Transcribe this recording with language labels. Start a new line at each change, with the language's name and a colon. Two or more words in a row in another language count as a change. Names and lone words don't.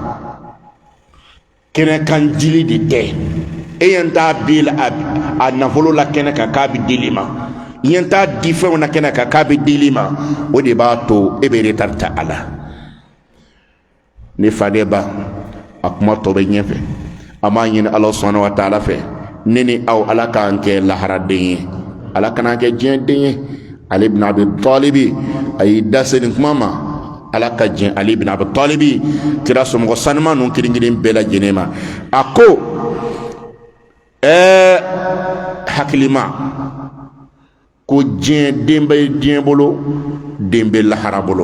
Bambara: kɛnɛ kan jili de tɛ e ɲɛ t'a bi a nafolo la kɛnɛ kan k'a bɛ dili ma i ɲɛ t'a di fɛnw na kɛnɛ kan k'a bɛ dili ma o de b'a to e bɛ retard ta a la ne fa de ba a kuma tɔ bɛ ɲɛfɛ ama ɲini
Arabic: الله سبحانه وتعالى
Bambara: fɛ ne ni aw ala k'an kɛ lahara den ye ala kana kɛ diɲɛ den ye. Ali ibn Abi Talib a y'i da se nin kuma ma ala ka diɲɛ Ali ibn Abi Talib kira somɔgɔ sanuma ninnu kelen-kelen bɛɛ lajɛlen ma a ko hakilima ko diɲɛ den bɛ diɲɛ bolo den bɛ lahara bolo